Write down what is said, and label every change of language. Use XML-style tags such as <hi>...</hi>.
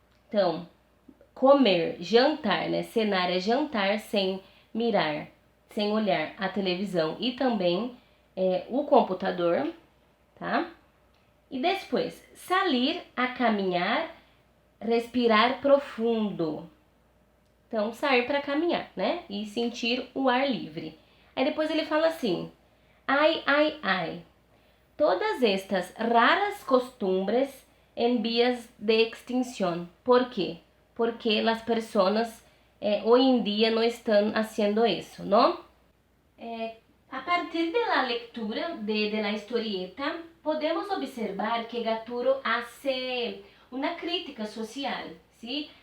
<pt>Então, comer, jantar, né? Cenar é jantar sem mirar, sem olhar a televisão e também o computador, tá? E depois, sair a caminhar, respirar profundo. Então, sair para caminhar, né? E sentir o ar livre. Aí depois ele fala assim: ai, ai, ai.</pt> <es>Todas estas raras costumbres en vías de extinción.</es> <pt>¿Por quê? Porque as pessoas hoje em dia não estão fazendo isso, não? A partir da leitura</pt> <es>de la historieta, podemos observar que Gaturro hace una crítica social, ¿sí?</es>